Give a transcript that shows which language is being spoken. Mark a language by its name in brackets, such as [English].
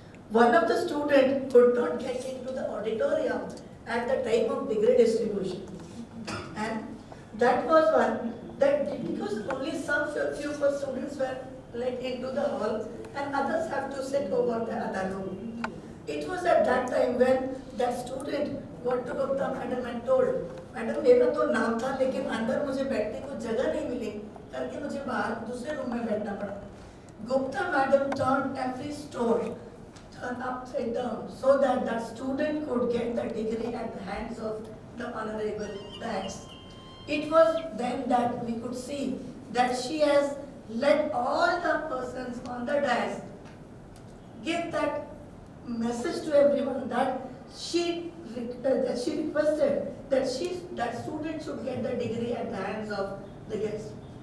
[English] One of the students could not get into the auditorium at the time of degree distribution. And that was one that because only some few students were let into the hall and others have to sit over the other room. It was at that time when that student got to Gupta madam and told, [Hindi] madam मेरा तो नाम था लेकिन अंदर मुझे बैठने को जगह नहीं मिली करके मुझे बाहर दूसरे रूम में बैठना पड़ा. [English] Gupta madam turned every stone, turned upside down, so that that student could get the degree at the hands of the honorable dais. It was then that we could see that she has let all the persons on the dais give that message to everyone that she requested that student should get the degree at the hands of the guest.